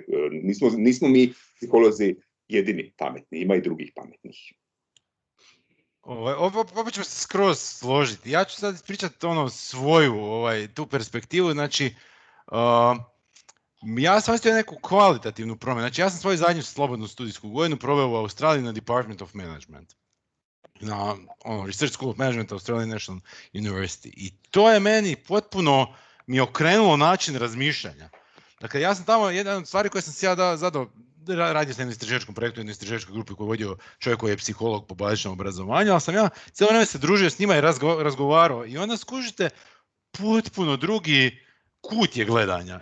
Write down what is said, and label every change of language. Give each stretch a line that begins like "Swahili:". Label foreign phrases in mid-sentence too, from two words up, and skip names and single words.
Croatian: Nismo mi psiholozi jedini pametni, ima i drugih pametnih. Opet ćemo se skroz složiti. Ja ću sad ispričati svoju tu perspektivu. Znači, ja sam ostavio neku kvalitativnu promjenu. Znači, ja sam svoju zadnju slobodnu studijsku godinu proveo u Australiji na
English: Department of Management.
Croatian: Na Research School of Management Australian National University. I to je meni potpuno mi okrenulo način razmišljanja. Dakle, ja sam tamo, jedna od stvari koje sam si ja zadao, radio sam na istraživačkom projektu, jednoj istraživačkoj grupi koju je vodio čovjek koji je psiholog po bazičnom obrazovanju, ali sam ja cijelo vrijeme se družio s njima i razgovarao. I onda skužite potpuno drugi kut je gledanja.